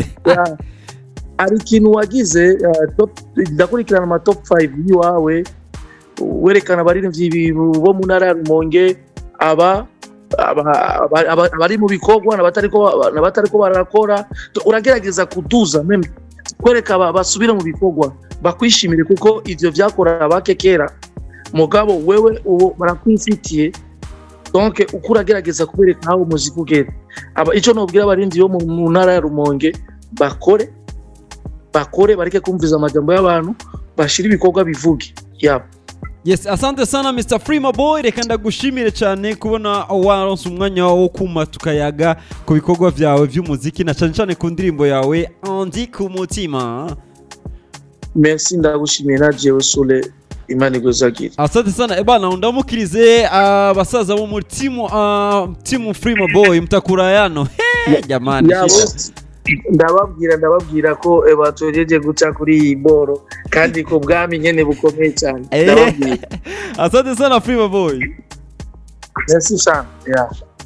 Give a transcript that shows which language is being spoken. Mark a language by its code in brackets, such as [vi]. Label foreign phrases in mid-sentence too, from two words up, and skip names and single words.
[rn] Ari ikintu wagize ndakurikirana ama top 5 yiwawe, werekana abaririmbyi bo mu ntara ya Rumonge, abari mu bikorwa n'abatariko barakora, uragerageza kuduza meme kwereka basubira mu bikorwa bakwishimire, kuko ivyo vyakora abakekera mugabo wewe uwo barakwifitiye. Donc uko uragerageza kubereka aho umuziki ugera. Ico nobwira abarindi yo mu ntara ya Rumonge, bakore bareke kumviza amajambo y'abantu, bashira ibikorwa bivuge. Yabo. [sw] Yes, asante sana Mr. [rn] Frima Boy, reka ndagushimire cyane kubona waronse umwanya wo kuma tukayaga ku bikorwa vyawe vy'umuziki na cyane ku ndirimbo yawe Ndi ku mutima. Merci, ndagushimiye na jewe Sule, Imana igozagire. [sw] Asante sana [rn] ebana, ndamukirize abasaza bo mu timu Frima Boy mtakura yano. Jamani. Ndababwira ko batojeje guca kuri iyi boro, kandi ko bwami nyene bukomeye cyane. Ndababwira. [sw] Asante sana Frima Boy. [fr] Merci sana. Yeah.